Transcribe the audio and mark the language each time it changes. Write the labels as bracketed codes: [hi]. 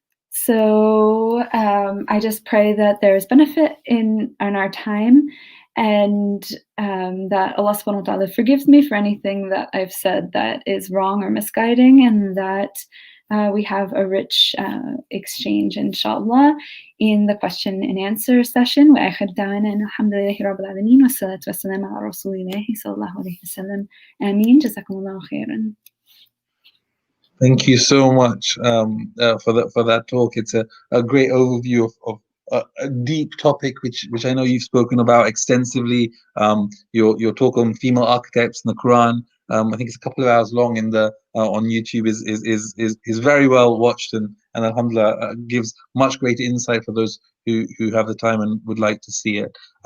[en] So I just pray that there's benefit in our time, and that Allah subhanahu wa ta'ala forgives me for anything that I've said that is wrong or misguiding, and that we have a rich exchange, inshallah, in the question and answer session. [ar] وآخر دعوانا أن الحمد لله رب العالمين والصلاة والسلام على رسول الله صلى الله عليه وسلم. آمين. جزاكم الله خيرا. [en] Thank you so much for that talk. It's a great overview of a deep topic, which I know you've spoken about extensively. Your talk on female archetypes in the Quran, I think it's a couple of hours long in the on YouTube, is very well watched, and alhamdulillah gives much greater insight for those who have the time and would like to see it.